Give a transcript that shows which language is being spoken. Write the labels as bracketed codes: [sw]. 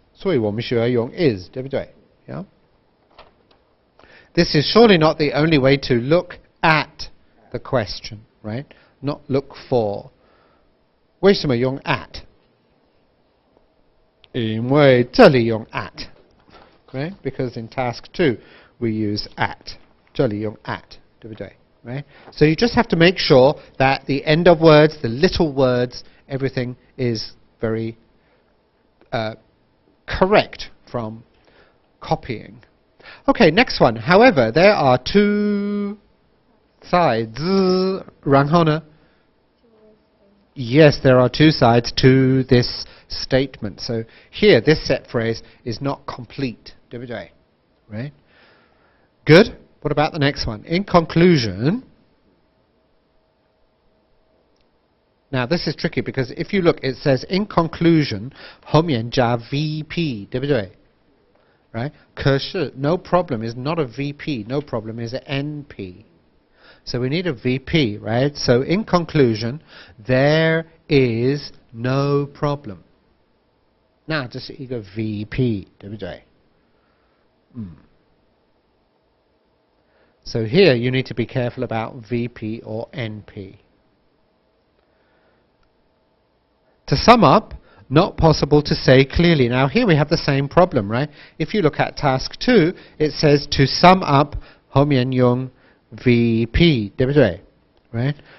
[zh] 所以我们需要用 is, 对不对? [en] Yeah? This is surely not the only way to look at the question, right? Not look for. [zh] 为什么用 at? [en] 因为这里用 at, right? Because in task 2 we use at. [zh] 这里用 at, 对不对? [en] Right? So you just have to make sure that the end of words, the little words, everything is very correct from copying. Okay, next one. However, there are 2 sides [zh] 然后呢 [en] Yes, there are two sides to this statement. So here, this set phrase is not complete. [zh] 对不对? [en] Right? Good. What about the next one? In conclusion. Now, this is tricky because if you look, it says in conclusion, [zh] 后面加 [en] VP. [zh] 对不对? [en] Right? [zh] 可是 [en] no problem is not a VP. No problem is an NP. So we need a VP, right? So in conclusion, there is no problem. [zh] 那这是一个 VP, 对不对? [en] So here you need to be careful about VP or NP. To sum up, not possible to say clearly. Now here we have the same problem, right? If you look at task 2, it says to sum up [zh] 后面用 [en] VP, [zh] 对不对? [en] Right?